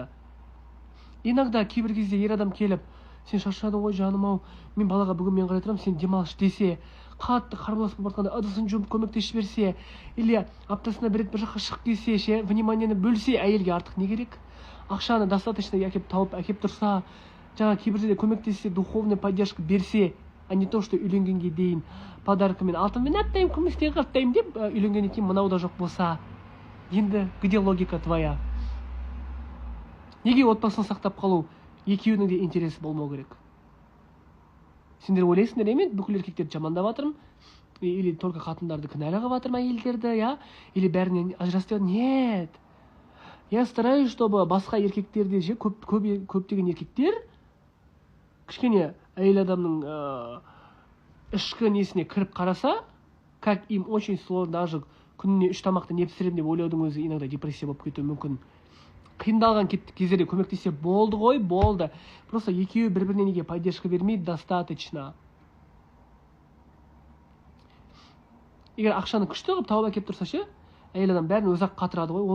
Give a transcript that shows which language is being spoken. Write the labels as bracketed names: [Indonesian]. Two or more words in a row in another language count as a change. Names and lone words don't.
[Kazakh] Иногда кейбір кезде ер адам келіп, сен шаршадың ғой жаным ау, мен балаға бүгін мен қарай тұрамын, сен демалыс десе, қатты қарбаласып бартқанда ыдысын жуып көмектесіп берсе, или аптасына бір рет бір жаққа шығып келсе, ше, вниманиені бөлсе, әйелге артық не керек? Ақшаны достаточно әкеп тауып әкеп тұрса, жаңа кейбір жерде көмектессе, [Russian] духовный поддержка [Kazakh] берсе, [Russian] а не то, что [Kazakh] үйленгенге дейін подаркамен алтынмен аттайым, күмістен қырттайым деп үйленгеннен кейін мынау да жоқ болса, енді [Russian] где логика твоя? [Kazakh] Неге отбасын сақтап қалу екеуінің де интересі болмау керек? Сендер ойлайсыңдар емен, бүкіл еркектерді жамандап жатырмын, [Russian] или только [Kazakh] қатындарды кінәлі қылып жатырмын, әйелдерді, я, или бәрінен ажырасып? [Russian] Нет. Я стараюсь, чтобы [Kazakh] басқа еркектерде же көптеген еркектер кішкене әйел адамның ішкі несіне кіріп қараса, [Russian] как им очень сложно, даже [Kazakh] күніне 3 тамақты не пісіремін деп ойлаудың өзі [Russian] иногда депрессия [Kazakh] болып кетуі мүмкін. Қиындалған кездерде көмектесе болды ғой, болды. Просто екеуі бір-біріне неге поддержка бермейді, достаточно. Егер ақшаны күшті қылып тауып әкеп тұрса ше, әйел адам бәрін өзі-ақ қатырады ғой.